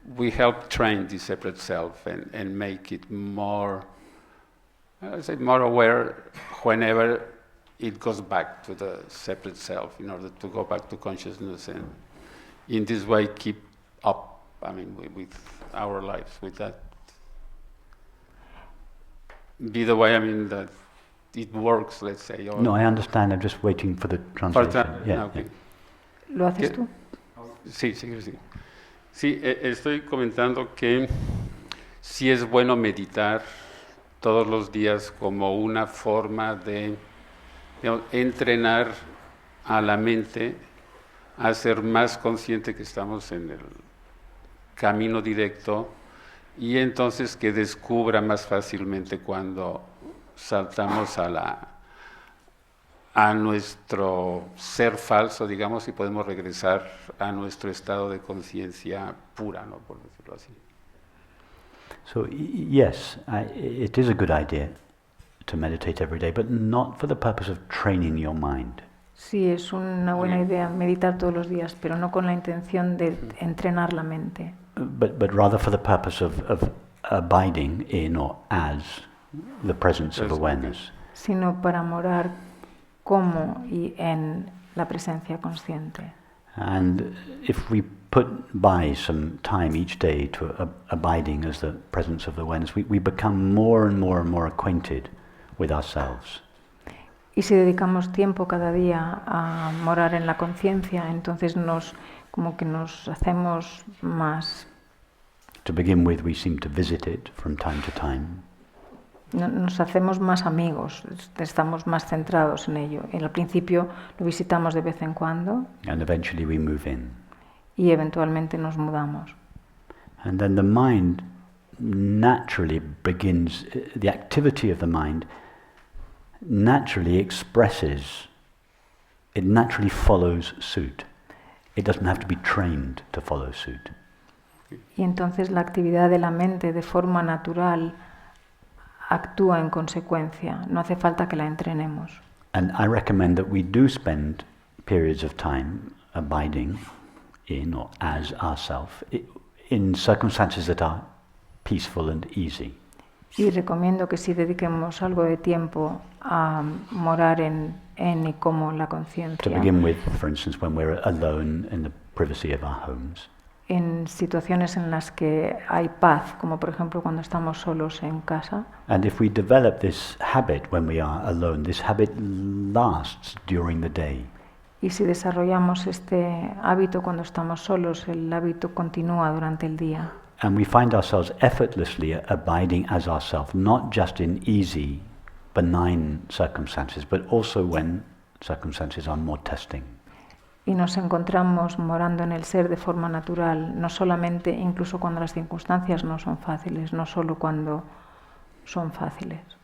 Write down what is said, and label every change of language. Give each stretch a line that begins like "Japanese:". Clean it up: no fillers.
English: help train the separate self and make it more, more aware whenever it goes back to the separate self, in order to go back to consciousness, and in this way keep up, with our lives, with that. Be the way, that it works, let's say. No, I understand. I'm just waiting for the translation. Okay.
Spanish: ¿Lo haces tú? Sí. Sí, estoy comentando que sí es bueno meditar todos los días como una forma de entrenar a la mente a ser más consciente que estamos en el camino directo, y entonces que descubra más fácilmente cuando saltamos a nuestro ser falso, digamos, y podemos regresar a nuestro estado de conciencia pura, ¿no? Por decirlo así.
English: So yes, it is a good idea to meditate every day, but not for the purpose of training your mind.
Spanish: Sí, es una buena idea meditar todos los días, pero no con la intención de entrenar la mente.
English: But rather for the purpose of abiding in or as the presence of awareness.
Spanish: Sino para morar como y en la presencia consciente.
English: And if we put by some time each day to abiding as the presence of the awareness, we become more and more acquainted with ourselves.
Spanish: Y si dedicamos tiempo cada día a morar en la conciencia, entonces nos hacemos más.
English: To begin with, we seem to visit it from time to time.
Spanish: Nos hacemos más amigos, estamos más centrados en ello. Al principio lo visitamos de vez en cuando.
English: And eventually we move in.
Spanish: Y eventualmente nos mudamos.
English: And then the mind naturally begins, the activity of the mind naturally expresses, it naturally follows suit. It doesn't have to be trained to follow suit.
Spanish: Y entonces la actividad de la mente de forma natural actúa en consecuencia, no hace falta que la entrenemos.
English: And I recommend that we do spend periods of time abiding in or as ourself in circumstances that are peaceful and easy.
Spanish: Y recomiendo que sí dediquemos algo de tiempo a morar en y como la conciencia.
English: To begin with, for instance, when we're alone in the privacy of our homes.
Spanish: En situaciones en las que hay paz, como por ejemplo cuando estamos solos en casa.
English: And if we develop this habit when we are alone, this habit lasts during the day.
Spanish: Y si desarrollamos este hábito cuando estamos solos, el hábito continúa durante el día.
English: And we find ourselves effortlessly abiding as ourselves, not just in easy, benign circumstances, but also when circumstances are more testing.
Spanish: Y nos encontramos morando en el ser de forma natural, no solamente incluso cuando las circunstancias no son fáciles, no solo cuando son fáciles.